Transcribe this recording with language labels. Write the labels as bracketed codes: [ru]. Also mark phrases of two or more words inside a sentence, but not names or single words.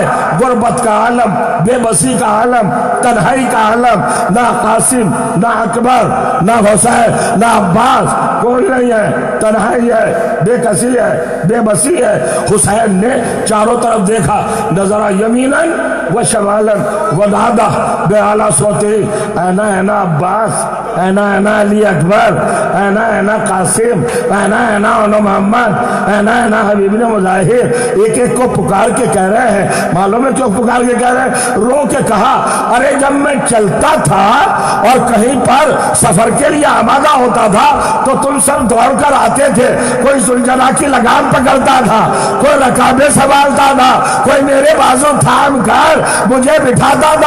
[ur] غربت کا عالم, بے بسی کا عالم, تنہائی کا عالم, نہ قاسم, نہ اکبر, نہ حسین, نہ عباس, کوئی نہیں ہے. تنہائی ہے, بے کسی ہے, بے بسی ہے. حسین نے چاروں طرف دیکھا, [ar] نظرہ یمیناً و شمالاً و دادا بے اعلیٰ صوتی, اینا اینا عباس, اینا اینا علی اکبر, اینا اینا قاسم, اینا اینا محمد, اینا اینا حبیب نے مظاہر. [ur] ایک ایک کو پکار کے کہہ رہے ہیں. معلوم ہے کیوں پکار کے کہہ رہے ہیں؟ رو کے کہا ارے جب میں چلتا تھا اور کہیں پر سفر کے لیے آمادہ ہوتا تھا تو تم سب دوڑ کر آتے تھے. کوئی ذوالجلال کی لگام پکڑتا تھا, کوئی رکابیں سنبھالتا تھا, کوئی میرے بازو تھام کر مجھے بٹھاتا تھا.